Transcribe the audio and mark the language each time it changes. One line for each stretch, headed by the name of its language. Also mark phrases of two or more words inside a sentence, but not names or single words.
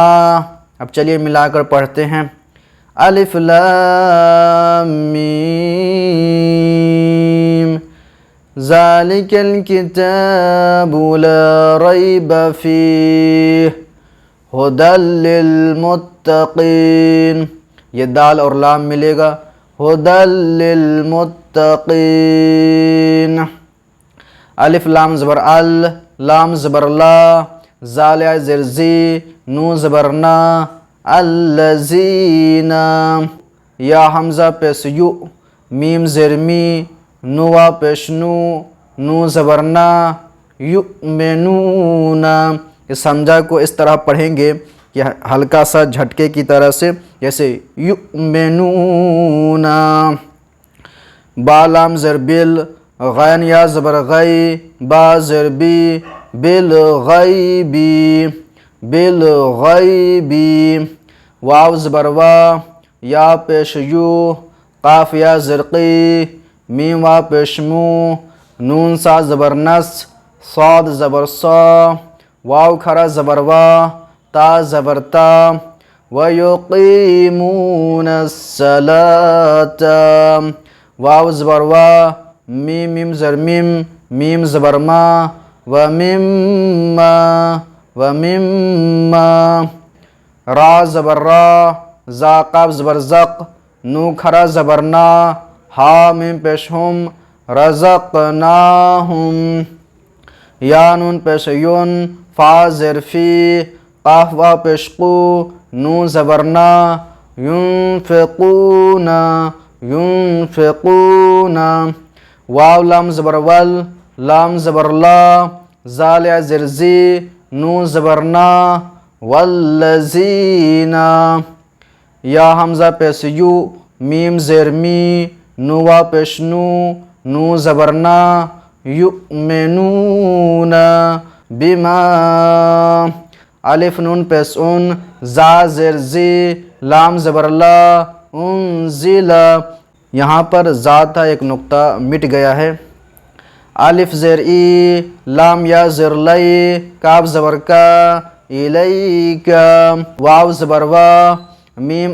Urdu: اب چلیے ملا کر پڑھتے ہیں۔
Arabic: الف لام میم، ذالک الکتاب لا ریب فیہ، ھدی للمتقین۔
Urdu: یہ دال اور لام ملے گا،
Arabic: ھدی للمتقین۔
Urdu: الف لام زبر ال، لام زبر لا، زال زر زی، نو زبر نا، الذین، یا حمزہ پیش یو، میم زر می، نوا پیش نو، نو زبر نا، یؤمنون۔ اس حمزہ کو اس طرح پڑھیں گے کہ ہلکا سا جھٹکے کی طرح سے، جیسے یؤمنون۔ با لام زر بل، غین یا زبر غی، با زر بی، بالغیبی، بالغیبی، واو زبر وا، یا پیش یو، قاف یا زرقی، میم وا پیش مو، نون سا زبر نس، صاد زبر صا، واو کھرا زبر وا، تا زبر تا،
Arabic: وَيُقِيمُونَ الصَّلَاةَ،
Urdu: واو زبر وا، میم میم زر میم، میم زبر ما، وَمِمَّا، وَمِمَّا، را زبر را، زا قاف زبر زق، نو کھرا زبر نا، ہا میم پیش ہم، رزقناہم، یا نون پیش یون، فا زر فی، قاف وا پیش قو، نون زبر نا، ينفقون، ينفقون، واو لام زبر ول، لام زبر لا، زال یا زر زی، نون زبر نا، والذین، یا حمزہ پیش یو، میم زیر می، نو وا پیش نو، نو زبر نا، یؤمنون بما، الف نون پیش ان، زا زیر زی، لام زبر لا، انزل، یہاں پر زا تھا ایک نقطہ مٹ گیا ہے، الف زیر ای، لام یا زر لئی، کاف زبر کا، الیک، واو زبر وا، میم